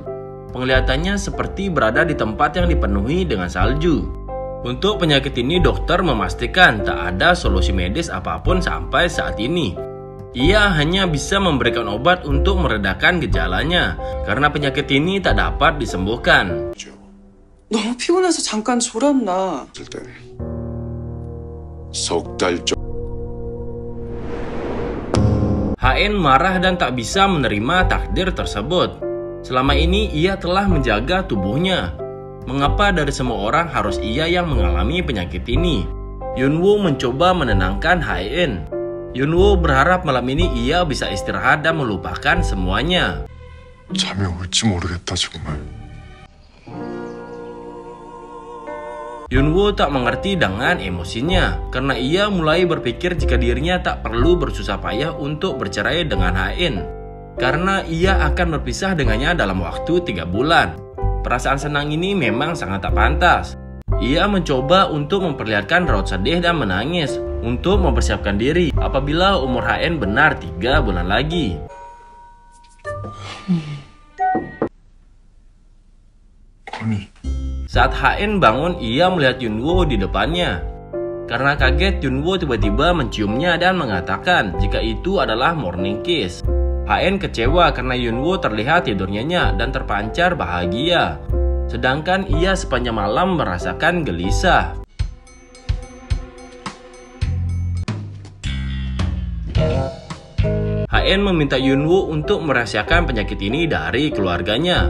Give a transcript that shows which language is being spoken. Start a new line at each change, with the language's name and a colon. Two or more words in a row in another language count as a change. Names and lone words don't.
Indonesian: Penglihatannya seperti berada di tempat yang dipenuhi dengan salju. Untuk penyakit ini, dokter memastikan tak ada solusi medis apapun sampai saat ini. Ia hanya bisa memberikan obat untuk meredakan gejalanya, karena penyakit ini tak dapat disembuhkan.
Korean: 너무 피곤해서 잠깐 졸았나.
Indonesian: HN marah dan tak bisa menerima takdir tersebut. Selama ini ia telah menjaga tubuhnya. Mengapa dari semua orang harus ia yang mengalami penyakit ini? Yunwoo mencoba menenangkan HN. Yunwoo berharap malam ini ia bisa istirahat dan melupakan semuanya.
Korean: 잠이 올지 모르겠다 정말.
Indonesian: Yunwoo tak mengerti dengan emosinya, karena ia mulai berpikir jika dirinya tak perlu bersusah payah untuk bercerai dengan HN, karena ia akan berpisah dengannya dalam waktu 3 bulan. Perasaan senang ini memang sangat tak pantas. Ia mencoba untuk memperlihatkan raut sedih dan menangis, untuk mempersiapkan diri apabila umur HN benar 3 bulan lagi. Saat HN bangun, ia melihat Yunwoo di depannya. Karena kaget, Yunwoo tiba-tiba menciumnya dan mengatakan jika itu adalah
English: morning kiss.
Indonesian: HN kecewa karena Yunwoo terlihat tidur nyenyak dan terpancar bahagia. Sedangkan ia sepanjang malam merasakan gelisah. HN meminta Yunwoo untuk merahasiakan penyakit ini dari keluarganya.